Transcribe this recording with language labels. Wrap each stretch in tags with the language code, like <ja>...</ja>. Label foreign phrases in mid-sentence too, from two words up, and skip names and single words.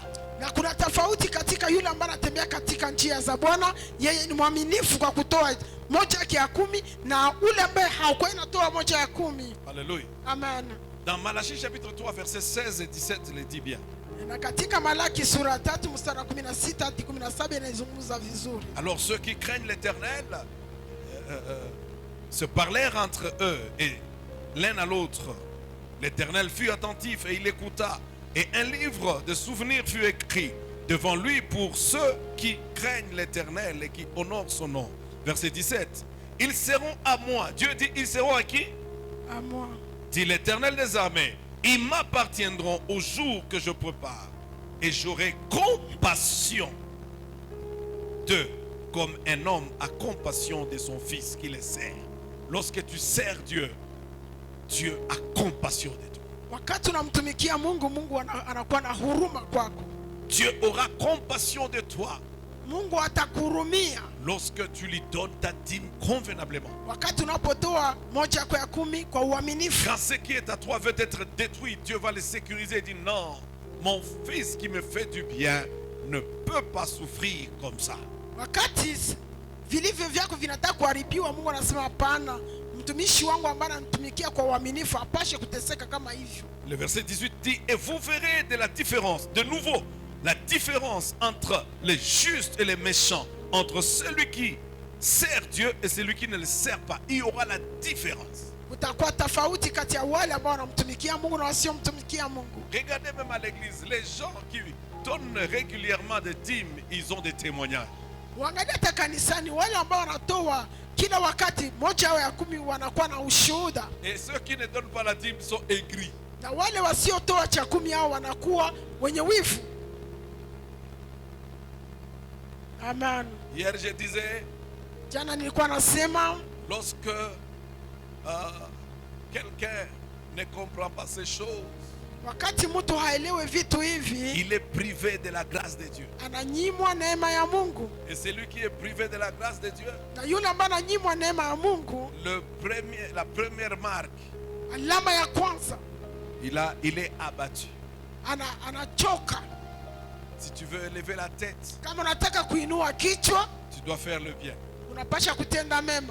<sw>Na kuna tofauti katika yule ambaye anatembea katika njia za Bwana, yeye ni mwaminifu kwa kutoa moja ya kumi, na ule ambaye hakuwa anatoa moja ya kumi.</sw> <fr>Alléluia. Amen. Dans Malachie chapitre 3, verset 16 et 17, le dit bien.</fr> <sw>Na katika Malaki sura 3 mstari wa 16 hadi 17 inazungumza vizuri.</sw> <fr>Alors ceux qui craignent l'Éternel se parlèrent entre eux et l'un à l'autre. L'Éternel fut attentif et il écouta. Et un livre de souvenirs fut écrit devant lui pour ceux qui craignent l'Éternel et qui honorent son nom. Verset 17. Ils seront à moi. Dieu dit, ils seront à qui? À moi. Dit l'Éternel des armées. Ils m'appartiendront au jour que je prépare. Et j'aurai compassion d'eux comme un homme a compassion de son fils qui le sert. Lorsque tu sers Dieu, Dieu a compassion de toi.</fr> <sw>Wakati unamtumikia Mungu, Mungu anakuwa na huruma kwako.</sw> <fr>Dieu aura compassion de toi</fr> <sw>Mungu atakuhurumia</sw> <fr>lorsque tu lui donnes ta dîme convenablement.</fr> <sw>wakati unapotoa moja ya kumi kwa uaminifu.</sw> <fr>Quand ce qui est à toi veut être détruit, Dieu va le sécuriser et dire non, mon fils qui me fait du bien ne peut pas souffrir comme ça.</fr> <sw>Wakati vilivyo vyako vinataka kuharibiwa, Mungu anasema hapana, mtumishi wangu ambaye anatumikia kwa uaminifu apashe kuteseka kama hivyo.</sw> <fr>Le verset 18 dit, et vous verrez de la différence, de nouveau, la différence entre les justes et les méchants, entre celui qui sert Dieu et celui qui ne le sert pas. Il y aura la différence.</fr> <sw>Utakuwa tofauti kati ya wale ambao wanamtumikia Mungu na wasiomtumikia Mungu.</sw> <fr>Regardez même à l'église, les gens qui donnent régulièrement des dîmes, ils ont des témoignages.</fr> <sw>Uangalia hata kanisani, wale ambao wanatoa kila wakati moja ya kumi wanakuwa na ushuhuda,</sw> <fr>Et ceux qui ne donnent pas la dîme sont aigris.</fr> <sw>na wale wasiotoa cha kumi hao wanakuwa wenye wivu. Amen.</sw> <fr>Hier je disais,</fr> <sw>Jana nilikuwa nasema</sw> <fr>lorsque quelqu'un ne comprend pas ces choses,</fr> <sw>wakati mtu haelewe vitu hivi,</sw> <fr>il est privé de la grâce de Dieu.</fr> <sw>ananyimwa neema ya Mungu.</sw> <fr>Et celui qui est privé de la grâce de Dieu,</fr> <sw>Na yule ambaye ananyimwa neema ya Mungu,</sw> <fr>la première marque,</fr> <sw>alama ya kwanza,</sw> <fr>il est abattu.</fr> <sw>anachoka.</sw> <fr>Si tu veux élever la tête,</fr> <sw>Kama unataka kuinua kichwa,</sw> <fr>tu dois faire le bien.</fr> <sw>unapasha kutenda mema.</sw>